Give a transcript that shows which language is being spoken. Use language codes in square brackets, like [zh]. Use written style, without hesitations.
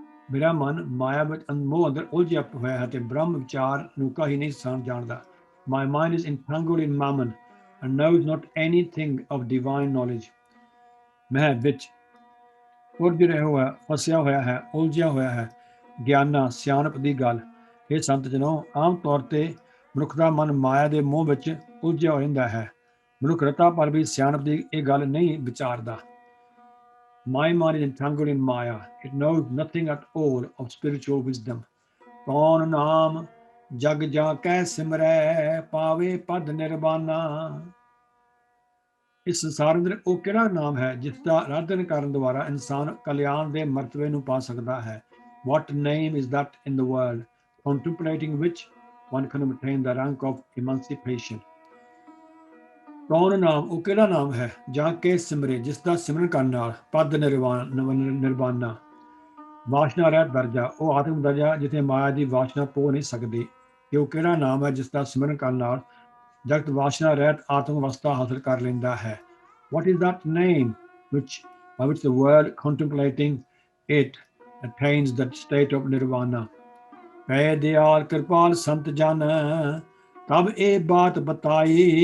[pa] ਮੇਰਾ ਮਨ ਮਾਇਆ ਵਿੱਚ ਮੋਹ ਅੰਦਰ ਉਲਝਿਆ ਹੋਇਆ ਹੈ ਤੇ ਬ੍ਰਹਮ ਵਿਚਾਰ ਨੂੰ ਕਹੀ ਨਹੀਂ ਜਾਣਦਾ। [en] My mind is entangled in mammon and knows not anything of divine knowledge. [pa] ਮੈਂ ਵਿੱਚ ਉਲਝ ਰਿਹਾ ਹੋਇਆ, ਫਸਿਆ ਹੋਇਆ ਹੈ, ਉਲਝਿਆ ਹੋਇਆ ਹੈ ਗਿਆਨਾ, ਸਿਆਣਪ ਦੀ ਗੱਲ। ਇਹ ਸੰਤ ਜਨੋ, ਆਮ ਤੌਰ ਤੇ ਮਨੁੱਖ ਦਾ ਮਨ ਮਾਇਆ ਦੇ ਮੋਹ ਵਿੱਚ ਉਲਝਿਆ ਹੋ ਜਾਂਦਾ ਹੈ। ਮਨੁੱਖ ਰਤਾ ਪਰ ਵੀ ਸਿਆਣਪ ਦੀ ਇਹ ਗੱਲ ਨਹੀਂ ਵਿਚਾਰਦਾ। [en] My mind is entangled in Maya. It knows nothing at all of spiritual wisdom. [pa] ਕੌਣ ਨਾਮ ਜਗ ਜਾਂ ਕਹਿ ਸਿਮਰੈ, ਪਾਵੇ ਪਦ ਨਿਰਵਾਨਾ। ਇਸ ਸੰਸਾਰ ਅੰਦਰ ਉਹ ਕਿਹੜਾ ਨਾਮ ਹੈ ਜਿਸ ਦਾ ਆਰਾਧਨ ਕਰਨ ਦੁਆਰਾ ਇਨਸਾਨ ਕਲਿਆਣ ਦੇ ਮਰਤਬੇ ਨੂੰ ਪਾ ਸਕਦਾ ਹੈ। [en] What name is that in the world, contemplating which one can obtain the rank of emancipation? [pa] ਕੌਣ ਨਾਮ, ਉਹ ਕਿਹੜਾ ਨਾਮ ਹੈ ਜਾਂ ਕਿ ਸਿਮਰੇ, ਜਿਸ ਦਾ ਸਿਮਰਨ ਕਰਨ ਨਾਲ ਪਦ ਨਿਰਵਾਨਾ, ਵਾਸ਼ਨਾ ਰਹਿਤ ਦਰਜਾ, ਉਹ ਆਤਮ ਦਰਜਾ ਜਿੱਥੇ ਮਾਇਆ ਦੀ ਵਾਸ਼ਨਾ ਪੋ ਨਹੀਂ ਸਕਦੀ। ਕਿ ਉਹ ਕਿਹੜਾ ਨਾਮ ਹੈ ਜਿਸ ਦਾ ਸਿਮਰਨ ਕਰਨ ਨਾਲ ਜਗਤ ਵਾਸ਼ਨਾ ਰਹਿਤ ਆਤਮ ਅਵਸਥਾ ਹਾਸਲ ਕਰ ਲੈਂਦਾ ਹੈ। [en] What is that name by which the world contemplating it attains that state of nirvana? [pa] ਕਹੇ ਦਿਆਲ ਕਿਰਪਾਲ ਸੰਤ ਜਨ, ਤਬ ਇਹ ਬਾਤ ਬਤਾਈ।